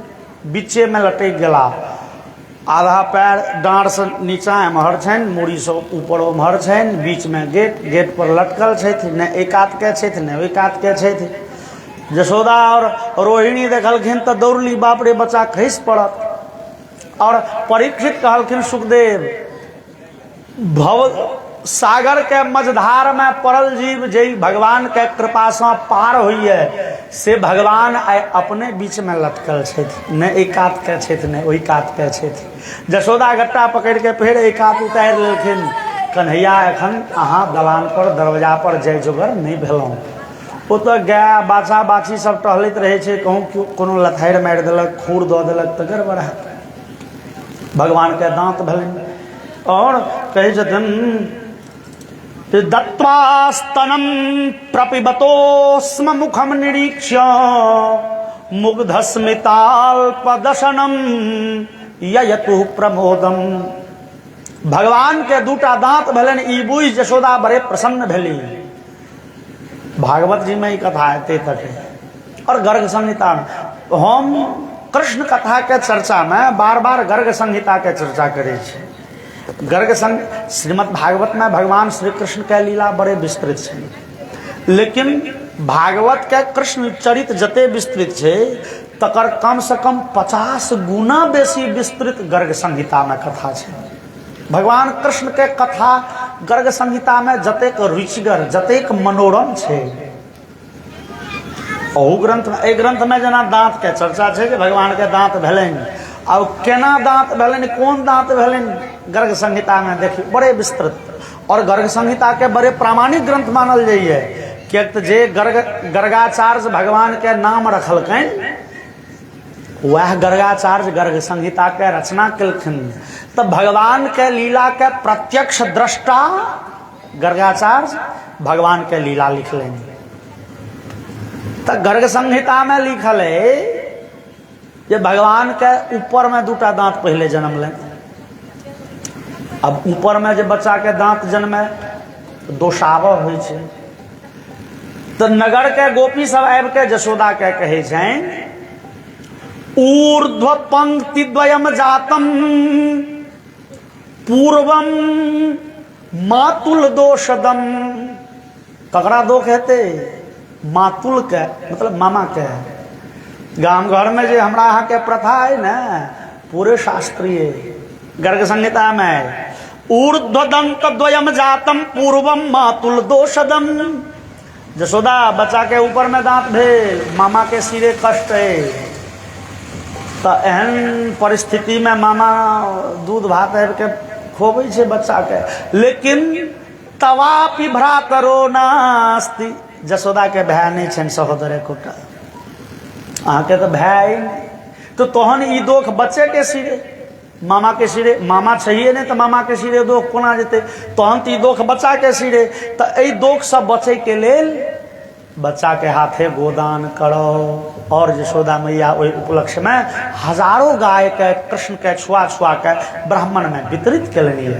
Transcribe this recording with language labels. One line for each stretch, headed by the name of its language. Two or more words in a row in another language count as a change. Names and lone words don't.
Maithili: बीचे में लटक गेला, आधा पैर डाँड़ से नीचा एम्हर छन, मूड़ी से ऊपर उम्हर छन, बीच में गेट, गेट पर लटकल छथि, न एक कात के छथि न ओई कात के छथि। जशोदा और रोहिणी देखलखिन तो दौड़ली, बाप रे बच्चा खसि पड़त। और परीक्षित कहलखिन सुखदेव भव सागर के मझधार में पड़ल जीव जई भगवान के कृपा से पार हुई है से भगवान अपने बीच में लटकल छथि, न एक कात के छथि न ओई कात के छथि। जशोदा गट्टा पकड़ के फिर एक कात उतार लेलखिन। कन्हैया एखन अहाँ दलान पर दरवाजा पर जय जोगर नहीं भेलहुँ। ओ तो गाय बाछा बाछी सब टहलैत रहे छे, कहूँ कोनो लथारि मारि देलक, खूर दऽ देलक तऽ गड़बड़ हैत। भगवान के दांत भेलनि और कहै छथिन
Sanskrit: दत्वास्तनम प्रपिबतोस्म मुखम निरीक्ष्य मुग्धस्मिताल्पदशनम ययतु प्रमोदम।
Maithili: भगवान के दूटा दांत भेलन ई बुझि जशोदा बड़े प्रसन्न भेली। भागवत जी में ई कथा एते तक है। और गर्ग संहिता में हम कृष्ण कथा के चर्चा में बार बार गर्ग संहिता के चर्चा करे छे। गर्ग संग श्रीमद् भागवत में भगवान श्री कृष्ण के लीला बड़े विस्तृत है, लेकिन भागवत के कृष्ण चरित जते विस्तृत है तकर कम से कम 50 गुना बेसी विस्तृत गर्ग संहिता में कथा है। भगवान कृष्ण के कथा गर्ग संहिता में जतेक रुचिगर जतेक मनोरम है। ओहू ग्रंथ में, ग्रंथ में जना दांत के चर्चा है कि भगवान के दांत भेलन, और केना दांत भेलन, कोन दांत भेलन, गर्ग संहिता में देखिए बड़े विस्तृत। और गर्ग संहिता के बड़े प्रामाणिक ग्रंथ मानल जाइए, कियाक जे गर्गाचार्य भगवान के नाम रखलकन वह गर्गाचार्य गर्ग संहिता के रचना कलखिन। तब भगवान के लीला के प्रत्यक्ष दृष्टा गर्गाचार्य भगवान के लीला लिखलें। तो गर्ग संहिता में लिखल है जे भगवान के ऊपर में दूटा दांत पहले जन्म लें। अब ऊपर में जे बच्चा के दांत जन्मे दोषावह होइ छै, तो नगर के गोपी सब आबि के जशोदा के कहे छनि
Sanskrit: ऊर्ध्व पंक्ति द्वयम जातम पूर्वम मातुल दोषदम।
Maithili: ककरा दोष हेते? मातुल के मतलब मामा के। गांव घर में जो हमरा यहाँ के प्रथा है ना, पूरे शास्त्रीय गर्ग संहिता में
Sanskrit: ऊर्ध्वदंत द्वयम जातम पूर्वम मातुल दोषदम।
Maithili: जशोदा बच्चा के ऊपर में दांत भेल, मामा के सिरे कष्ट है, तो एहन परिस्थिति में मामा दूध भात आबि के खोबै छै बच्चा के, लेकिन
Sanskrit: तवापि भ्रातरो नास्ति।
Maithili: जशोदा के भाई नहीं छन, सहोदर एकोटा, अहाँ के तो भाई तो तोहन ई दोख बच्चे के सिरे, मामा के सिरे, मामा चाहिए नहीं तो मामा के सिरे दोख कोना जेते, तोहन तो ई दोख बच्चा के सिरे। तो ई दोख सब बचे के लेल बच्चा के हाथे गोदान करो। और यशोदा मैया वही उपलक्ष्य में हजारों गाय के कृष्ण के छुआ छुआ के ब्राह्मण में वितरित कलनी है।